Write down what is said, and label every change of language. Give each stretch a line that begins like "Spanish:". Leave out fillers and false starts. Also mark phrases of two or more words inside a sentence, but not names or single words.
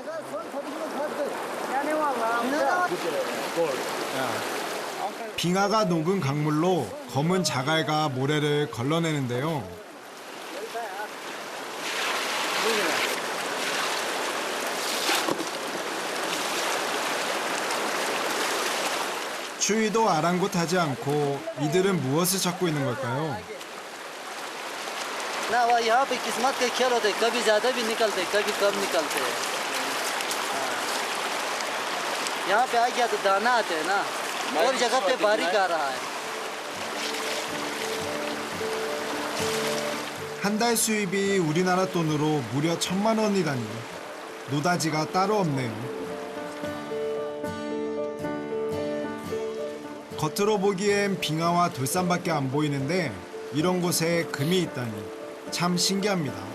Korean: 빙하가 녹은 강물로 검은 자갈과 모래를 걸러내는데요. 추위도 아랑곳하지 않고 이들은 무엇을 찾고 있는 걸까요?
Hindi: ना वो यहाँ पे किस्मत के खेल होते, कभी ज़्यादा भी निकलते, कभी कम निकलते. यहाँ पे आ गया तो दाना आते हैं ना, और जगह पे बारिश आ रहा है।
Korean: 한 달 수입이 우리나라 돈으로 무려 1,000만 원이라니 노다지가 따로 없네요. 겉으로 보기엔 빙하와 돌산밖에 안 보이는데 이런 곳에 금이 있다니 참 신기합니다.